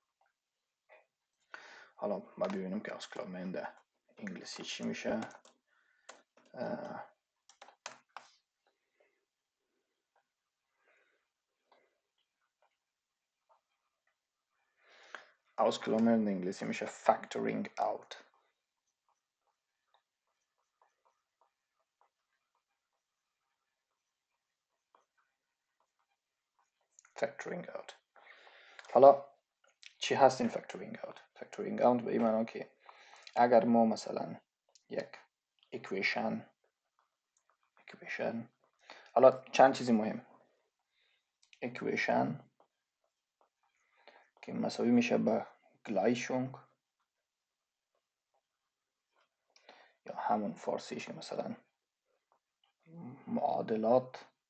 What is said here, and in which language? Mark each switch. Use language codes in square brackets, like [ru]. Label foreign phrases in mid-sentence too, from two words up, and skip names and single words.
[fa] حالا ما ببینیم که ausklammern در انگلیسی چی میشه. ausklammern در انگلیسی میشه factoring out. [en] factoring out. [fa] حالا چی هست این [en] factoring out؟ factoring out [fa] به این معنی که اگر ما مثلا یک equation حالا چند چیزی مهم. equation که مساوی میشه به Gleichung، یا همون فارسیش که مثلا معادلات،